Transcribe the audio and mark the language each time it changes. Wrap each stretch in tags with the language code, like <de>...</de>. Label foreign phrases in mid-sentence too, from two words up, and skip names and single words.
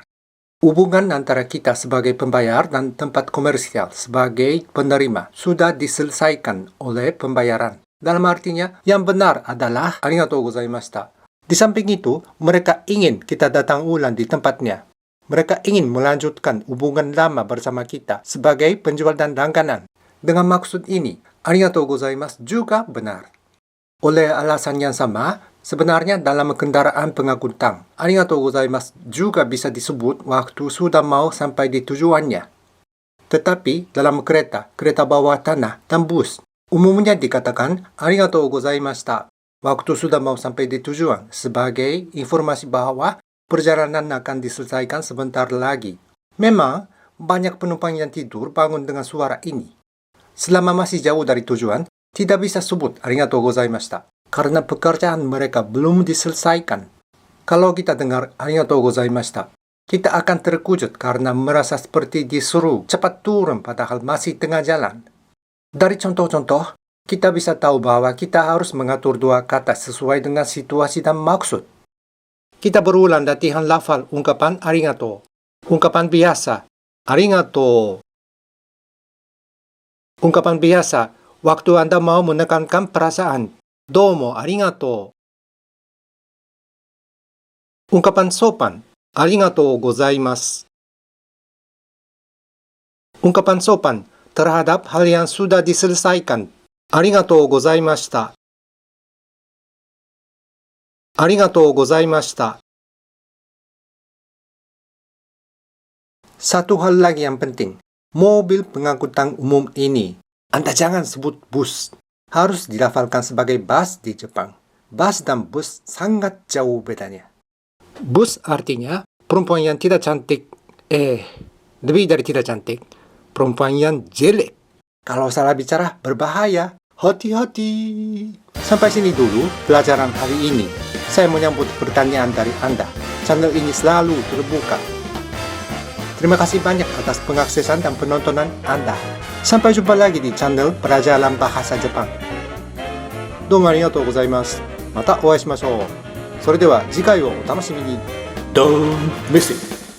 <id>Hubungan antara kita sebagai pembayar dan tempat komersial sebagai penerima sudah diselesaikan oleh pembayaran. Dalam artinya, yang benar adalah</id> <ja>ありがとうございました.</ja> <id>Di samping itu, mereka ingin kita datang ulang di tempatnya. Mereka ingin melanjutkan hubungan lama bersama kita sebagai penjual dan langganan. Dengan maksud ini,</id> <ja>ありがとうございます</ja> <id>juga benar. Oleh alasan yang sama, sebenarnya dalam kendaraan pengangkutan,</id> <ja>ありがとうございます</ja> <id>juga bisa disebut waktu sudah mau sampai di tujuannya. Tetapi dalam kereta, kereta bawah tanah, dan bus, umumnya dikatakan</id> <ja>ありがとうございました</ja> <id>waktu sudah mau sampai di tujuan sebagai informasi bahwa perjalanan akan diselesaikan sebentar lagi. Memang, banyak penumpang yang tidur bangun dengan suara ini. Selama masih jauh dari tujuan, tidak bisa sebut</id> <ja>ありがとうございました</ja> <id>karena pekerjaan mereka belum diselesaikan. Kalau kita dengar</id> <ja>ありがとうございました,</ja> <id>kita akan terkejut karena merasa seperti disuruh cepat turun padahal masih tengah jalan. Dari contoh-contoh, kita bisa tahu bahwa kita harus mengatur dua kata sesuai dengan situasi dan maksud. Kita berulang latihan lafal ungkapan arigatou. Ungkapan biasa, arigatou. Ungkapan biasa, waktu Anda mau menekankan perasaan,</id> <ja>どうもありがとう.</ja> <id>Ungkapan sopan,</id> <ja>ありがとうございます.</ja> <id>Ungkapan sopan terhadap hal yang sudah diselesaikan,</id> <ja>ありがとうございました. ありがとうございました.</ja> <id>Satu hal lagi yang penting, mobil pengangkutan umum ini, Anda jangan sebut bus. Harus dilafalkan sebagai bus di Jepang. Bus dan bus sangat jauh bedanya. Bus artinya perempuan yang tidak cantik, lebih dari tidak cantik, perempuan yang jelek. Kalau salah bicara, berbahaya. Hati-hati. Sampai sini dulu pelajaran hari ini. Saya menyambut pertanyaan dari Anda. Channel ini selalu terbuka. Terima kasih banyak atas pengaksesan dan penontonan Anda. Sampai jumpa lagi di channel Pelajaran Bahasa Jepang.</id> <ja>どうもありがとうございます。またお会いしましょう。それでは次回をお楽しみに。ドーンメッセージ。</ja>